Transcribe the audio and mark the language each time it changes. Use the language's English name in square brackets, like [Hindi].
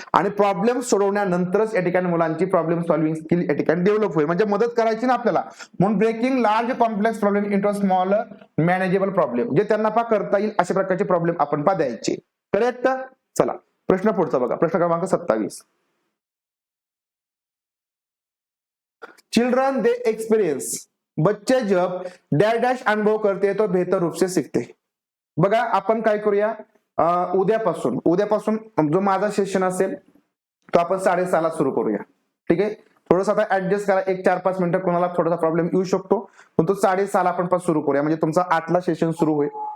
[Marathi] आणि प्रॉब्लेम सोडवण्यानंतरच या ठिकाणी मुलांची प्रॉब्लेम सॉल्विंग स्किल या ठिकाणी डेव्हलप होईल. म्हणजे मदत करायची ना आपल्याला. म्हणून [English] breaking large complex problem into smaller manageable problem, [Marathi] जे त्यांना करता येईल अशा प्रकारचे प्रॉब्लेम आपण द्यायचे. करेक्ट. चला प्रश्न पुढचा बघा, प्रश्न क्रमांक 27. [English] children they experience, [Hindi] बच्चे जब डैश डैश अनुभव करते हैं तो बेहतर रूप से सीखते. [Marathi] बघा, आपण काय करूया, उद्यापासून जो माझा सेशन असेल तो आपण 6:30 सुरू करूया. ठीक आहे, थोडंसं आता ऍडजस्ट करा, एक 4-5 मिनिटं कोणाला थोडासा प्रॉब्लेम येऊ शकतो, पण तो 6:30 आपण सुरू करूया, म्हणजे तुमचा 8ला सेशन सुरू होईल.